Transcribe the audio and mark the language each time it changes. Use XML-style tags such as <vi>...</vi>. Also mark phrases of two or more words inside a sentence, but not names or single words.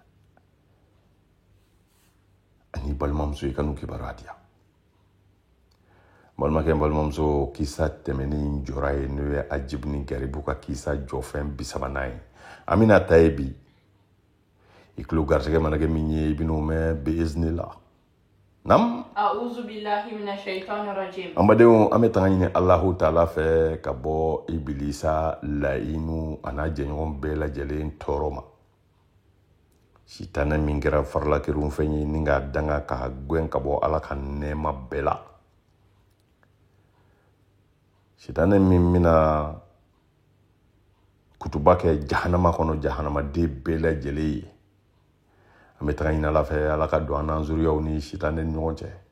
<bm>ani balimamuso i ka n'u kibaruya di yan balimakɛ balimamuso kisa tɛmɛni jɔra ye n'o ye ajibu ni garibu ka kisa jɔfɛn 30nan ye an bɛna ta ye bi i tulo garisɛgɛ mana kɛ min ye i bɛn'o mɛn</bm> <ar>بإذن الله نعم أعوذ بالله من الشيطان الرجيم</ar> <bm>an badenw an bɛ tanga ɲini Allahu Taala fɛ ka bɔ Ibilisa laɲinu a n'a jɛɲɔgɔn bɛɛ lajɛlen tɔɔrɔ ma sitanɛ min kɛra faralakirinw fɛn ye ni k'a danga ka gɛn ka bɔ Ala ka nɛɛma bɛɛ la sitanɛ min bɛna kutuba kɛ jahanama kɔnɔ jahanamaden bɛɛ lajɛlen ye an bɛ taga ɲini Ala fɛ Ala ka don an n'an zuriyaw ni sitanɛ ni ɲɔgɔn cɛ</bm>